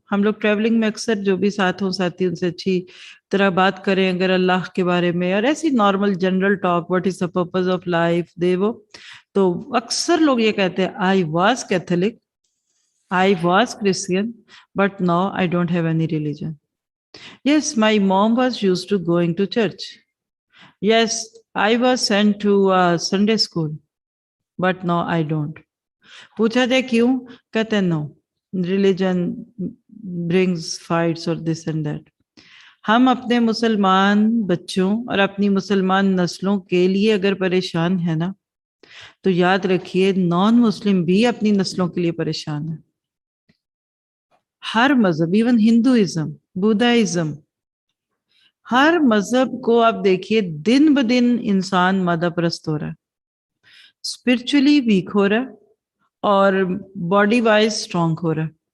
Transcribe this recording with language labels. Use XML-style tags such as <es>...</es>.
<ur>ہم لوگ ٹریولنگ میں اکثر جو بھی ساتھ ہوں ساتھی ان سے اچھی طرح بات کریں اگر اللہ کے بارے میں اور ایسی normal general talk</ur> <en>what is the purpose of life</en> <ur>دے وہ، تو اکثر لوگ یہ کہتے ہیں</ur> <en>I was Catholic, I was Christian, but now I don't have any religion. Yes, my mom was used to going to church. Yes, I was sent to Sunday school, but now I don't.</en> <ur>پوچھا جائے کیوں؟ کہتے ہیں</ur> <en>no, religion brings fights or this and that.</en> <ur>ہم اپنے مسلمان بچوں اور اپنی مسلمان نسلوں کے لیے اگر پریشان ہے نا تو یاد رکھیے نان مسلم بھی اپنی نسلوں کے لیے پریشان ہے. ہر مذہب، ایون ہندوازم، بدھائزم، ہر مذہب کو آپ دیکھیے دن بدن انسان مادہ پرست ہو رہا ہے، اسپرچولی ویک ہو رہا ہے اور باڈی وائز اسٹرانگ ہو رہا ہے.</ur>